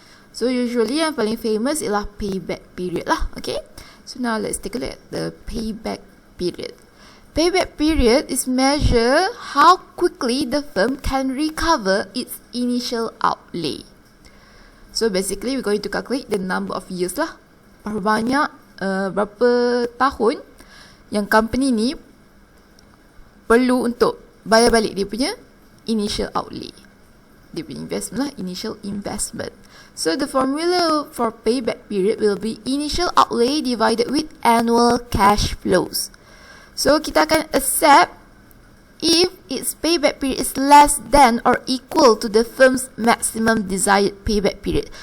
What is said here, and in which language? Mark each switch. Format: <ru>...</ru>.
<en>So usually yang paling famous ialah payback period lah. Okay, so now let's take a look at the payback period. Payback period is measure how quickly the firm can recover its initial outlay. So basically we're going to calculate the number of years lah.</en> <ms>Berapa tahun yang company ni perlu untuk bayar balik dia punya initial outlay. Dia punya investment lah, initial investment.</ms> <en>So the formula for payback period will be initial outlay divided with annual cash flows. So kita akan accept if its payback period is less than or equal to the firm's maximum desired payback period.</en>